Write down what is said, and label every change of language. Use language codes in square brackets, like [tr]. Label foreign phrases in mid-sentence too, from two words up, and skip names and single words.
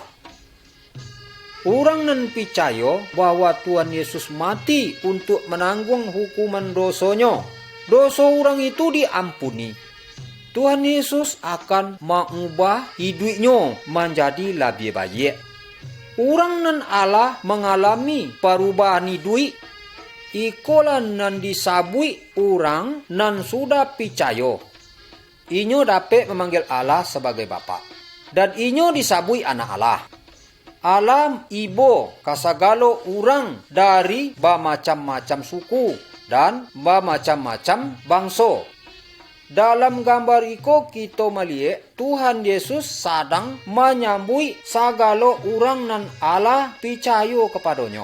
[id] Orang nan percaya bahwa Tuhan Yesus mati untuk menanggung hukuman dosanya. Dosa orang itu diampuni. Tuhan Yesus akan mengubah hidupnya menjadi lebih baik. Orang nan Allah mengalami perubahan hidup. [min] Ikolah nan disabui orang nan sudah percaya. Inyo dapat memanggil Allah sebagai Bapa. Dan inyo disabui anak Allah. Allah ibo kasagalo orang dari bermacam-macam suku dan bermacam-macam bangsa. Dalam gambar iko kita melihat Tuhan Yesus sedang menyambui sagalo orang nan Allah percaya kepadanya.